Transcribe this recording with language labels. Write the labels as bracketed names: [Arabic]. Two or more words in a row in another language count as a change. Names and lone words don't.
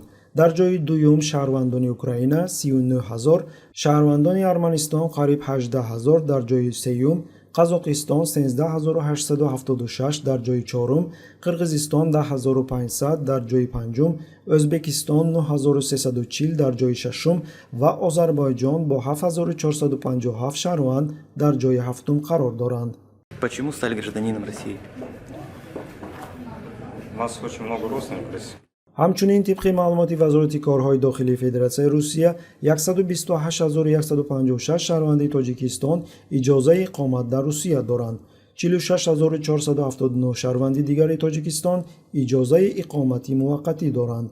[Tajik] Дар ҷои дуюм шаҳрвандони Украина 39 000, шаҳрвандони Арманистон қариб 18 000, дар ҷои сеюм Қазоқистон 13 876, дар ҷои чорум Қирғизистон 10 500, дар ҷои панҷум Ӯзбекистон 9340, дар ҷои шашум ва Озарбойҷон бо 7457 шаҳрванд дар ҷои ҳафтум қарор доранд. [Russian] Почему стали гражданином России? У нас очень много родственников в России. [Tajik] ҳамчунин тибқи маълумоти Вазорати корҳои дохилии Федератсияи Русия 128 156 шаҳрванди Тоҷикистон иҷозаи иқомат дар Русия доранд. 46 479 шаҳрванди дигари Тоҷикистон иҷозаи иқомати муваққатӣ доранд.